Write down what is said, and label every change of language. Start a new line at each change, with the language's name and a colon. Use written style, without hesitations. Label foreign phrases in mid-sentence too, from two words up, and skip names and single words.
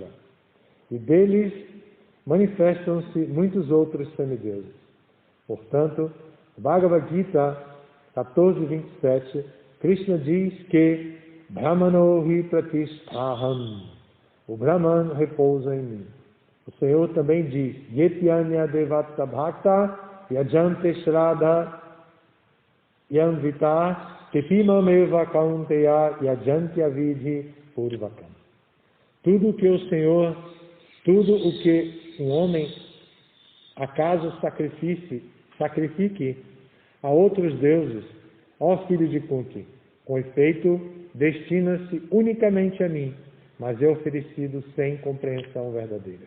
Portuguese: E deles manifestam-se muitos outros semideuses. Portanto, Bhagavad Gita 14:27, Krishna diz que
Sanskrit: Brahmanohi Pratisthaham.
Portuguese: O Brahman repousa em mim. O Senhor também diz,
Sanskrit: Yetyanya Devata Bhakta Yajante Shraddha Yamvita Kepimameva Kaunteya Yajantya Vidhi Purvakam.
Portuguese: Tudo o que um homem acaso sacrifique a outros deuses, ó filho de Kunti, com efeito, destina-se unicamente a mim, mas é oferecido sem compreensão verdadeira.